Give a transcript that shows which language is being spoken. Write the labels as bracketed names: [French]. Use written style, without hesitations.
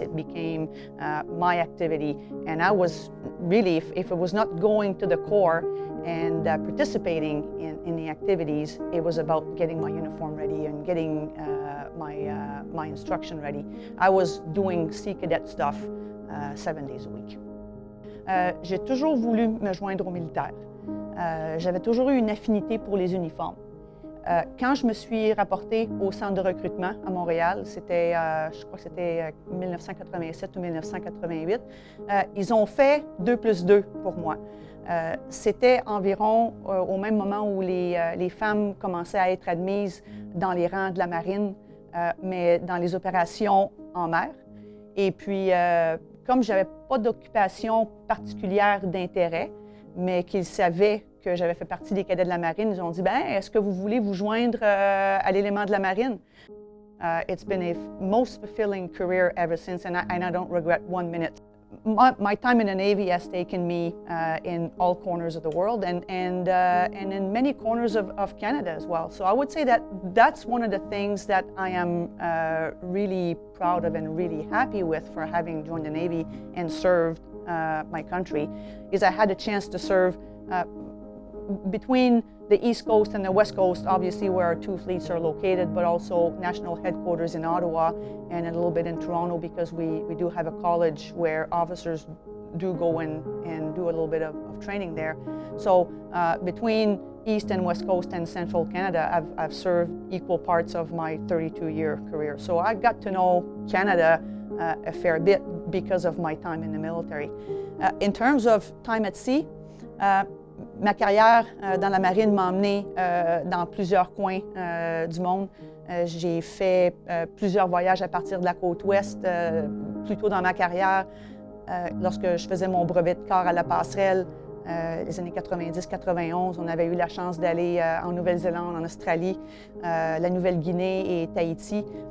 [English] It became my activity. And I was really, if it was not going to the Corps and participating in the activities, it was about getting my uniform ready and getting my instruction ready. I was doing Sea Cadet stuff 7 days a week. [French] J'ai toujours voulu me joindre au militaire. J'avais toujours eu une affinité pour les uniformes. Quand je me suis rapportée au centre de recrutement à Montréal, c'était, je crois que c'était 1987 ou 1988, ils ont fait 2+2 pour moi. C'était environ au même moment où les femmes commençaient à être admises dans les rangs de la marine, mais dans les opérations en mer. Et puis, comme je n'avais pas d'occupation particulière d'intérêt, mais qu'ils savaient que j'avais fait partie des cadets de la marine, ils ont dit, est-ce que vous voulez vous joindre à l'élément de la marine? [English] It's been a most fulfilling career ever since, and I don't regret 1 minute. My time in the Navy has taken me in all corners of the world and in many corners of Canada as well. So I would say that that's one of the things that I am really proud of and really happy with for having joined the Navy and served my country, is I had a chance to serve between the East Coast and the West Coast, obviously where our two fleets are located, but also national headquarters in Ottawa and a little bit in Toronto, because we do have a college where officers do go and do a little bit of training there. So between East and West Coast and Central Canada, I've served equal parts of my 32-year career. So I got to know Canada a fair bit because of my time in the military. In terms of time at sea, [French] ma carrière dans la marine m'a emmenée dans plusieurs coins du monde. J'ai fait plusieurs voyages à partir de la côte ouest. Plus tôt dans ma carrière, lorsque je faisais mon brevet de corps à la passerelle, les années 90-91, on avait eu la chance d'aller en Nouvelle-Zélande, en Australie, la Nouvelle-Guinée et Tahiti.